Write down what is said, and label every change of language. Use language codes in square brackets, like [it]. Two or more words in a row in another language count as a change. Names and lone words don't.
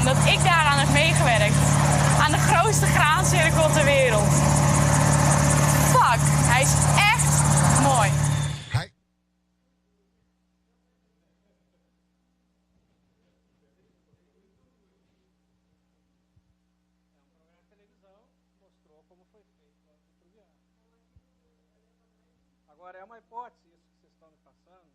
[nl] Dat ik daaraan heb meegewerkt. Aan de grootste graancirkel ter wereld. Fuck, hij is echt mooi. [pt] Agora é uma hipótese isso que vocês estão me passando.